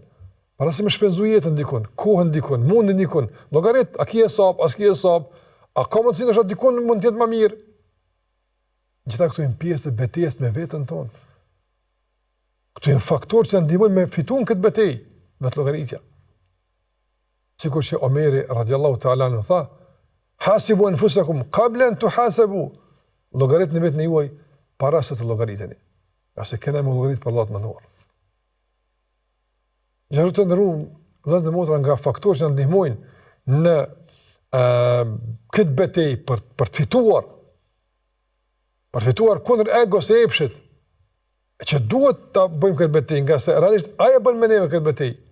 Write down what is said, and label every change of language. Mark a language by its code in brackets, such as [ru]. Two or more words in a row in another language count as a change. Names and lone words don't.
[sq] Para se me shpenzu jetën dikon, kohën dikon, mundin dikon, llogarit, a ki e sap, as ki e sap, a ka mundësi ndoshta dikon mund të jetë më mirë. Gjitha këtu janë pjesë të betejës me veten tonë. Këtu janë faktorë që na ndihmojnë me fituar këtë betejë, vetë llogaritja. Sikur që Omeri [ar] رضي الله تعالى عنه [sq] tha, [ar] حاسبوا أنفسكم قبل أن تحاسبوا. [sq] Llogaritni vetën e juaj para se të llogariteni. Qase kena me llogarit për Allah të mënduar. Gjithashtu të ndërruam vëllezër dhe motra nga faktorë që na ndihmojnë në këtë betejë për të fituar. Për fituar kundër egos e epshit, që duhet ta bëjmë këtë betejë, nga se realisht aja bën me neve këtë betejë.